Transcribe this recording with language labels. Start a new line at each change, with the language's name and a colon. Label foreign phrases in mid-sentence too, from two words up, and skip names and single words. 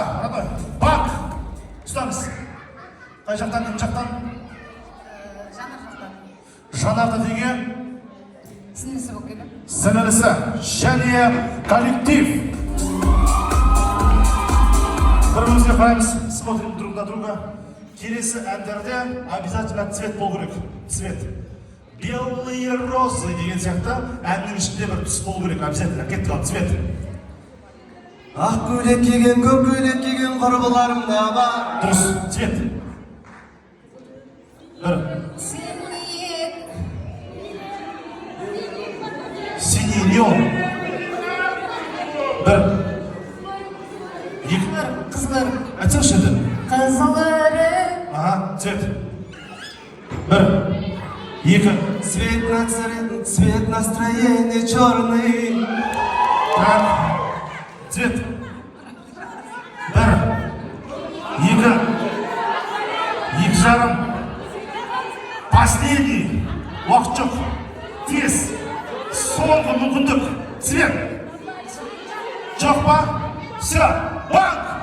Kazakh: Бак. Ұстаңыз. Қай жақтан, кім жақтан? Жанарды деген? Сіңлісі болып келі. Сіңлісі. Және коллектив. Бірімізге қараймыз,
Russian: смотрим друг на друга.
Kazakh: Келесі әндерде обязательно цвет болу керек. Цвет. Белые розы деген сияқты әннің ішінде бір түс болу керек. Обязательно. Кеттік ал, цвет. Ақ көйлек киген, көк көйлек киген құрбыларым да бар. Дұрыс, цвет. Бір. Синий неон. Бір. Екі. Қызылыры. Айтсаңшы енді. Қызылыры. Ага, цвет. Бір. Екі. Цвет настроения черный. Так. Цвет. Бір. Екі. Екі жарым. Последний. Уақыт жоқ. Тез. Соңғы мүмкіндік. Цвет. Жоқ па? Все. Банк.